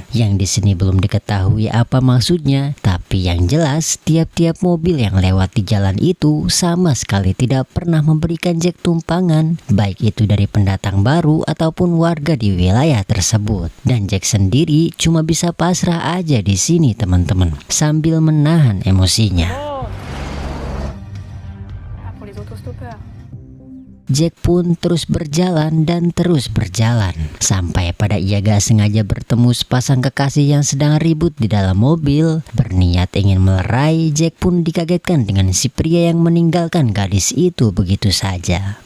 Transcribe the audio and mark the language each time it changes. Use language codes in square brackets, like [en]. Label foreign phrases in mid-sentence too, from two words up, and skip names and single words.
[id] Yang di sini belum diketahui apa maksudnya, tapi yang jelas tiap-tiap mobil yang lewat di jalan itu sama sekali tidak pernah memberikan Jack tumpangan, baik itu dari pendatang baru ataupun warga di wilayah tersebut. Dan Jack sendiri cuma bisa pasrah aja di sini teman-teman, sambil menahan emosinya. [fr] Pour les autostoppeurs. [id] Jack pun terus berjalan dan terus berjalan, sampai pada ia gak sengaja bertemu sepasang kekasih yang sedang ribut di dalam mobil. Berniat ingin melerai, Jack pun dikagetkan dengan si pria yang meninggalkan gadis itu begitu saja.